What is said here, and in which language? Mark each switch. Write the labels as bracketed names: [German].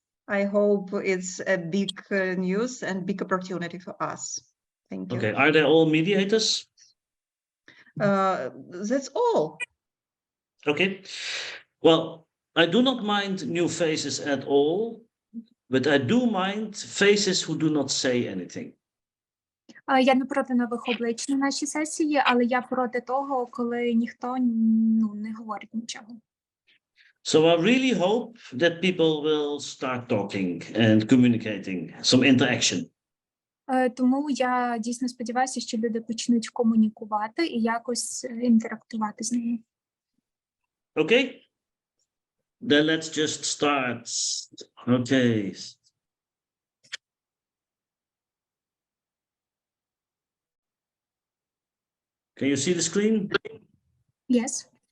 [English] I hope it's a big news and big opportunity for us. Thank you. Okay, are they all mediators? That's all. Okay, well, I do not mind new faces at all, but I do mind faces who do not say anything. [Ukrainian] Я не проти нових облич на нашій сесії, але я проти того, коли ніхто не говорить нічого. [English] So I really hope that people will start talking and communicating, some interaction. [Ukrainian] Тому я дійсно сподіваюся, що люди почнуть комунікувати і якось інтерактувати з ними. [English] Okay, then let's just start. Okay. Can you see the screen? Yes.